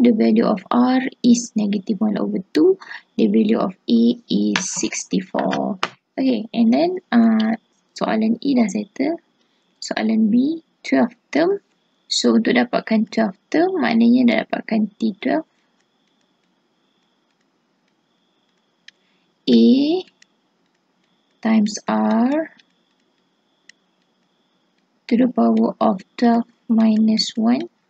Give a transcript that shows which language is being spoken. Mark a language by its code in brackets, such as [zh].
[en] The value of R is negative 1/2. The value of A is 64. Okay, and then [ms] soalan E dah settle. Soalan B, 12 term. So untuk dapatkan 12 term, maknanya dah dapatkan T12. [en] A times R to the power of 12 minus 1.